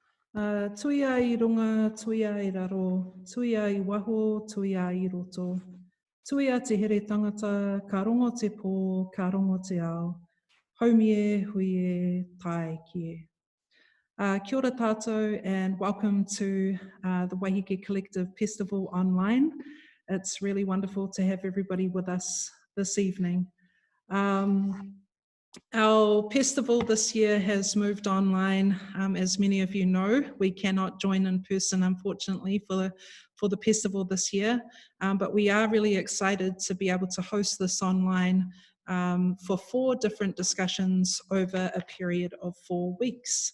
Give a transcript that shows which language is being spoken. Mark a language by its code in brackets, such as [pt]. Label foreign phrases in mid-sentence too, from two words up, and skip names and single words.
[mi] Tuia I runga, tuia I raro, tuia I waho, tuia I roto. Tuia te here tangata, ka rongo te pō, ka rongo te ao. Haumie, huie, tae kie. Kia ora tātou [en] and welcome to the Waiheke Collective Pestival online. It's really wonderful to have everybody with us this evening. Our Pestival this year has moved online. As many of you know, we cannot join in person, unfortunately, for the Pestival this year, but we are really excited to be able to host this online for 4 different discussions over a period of 4 weeks.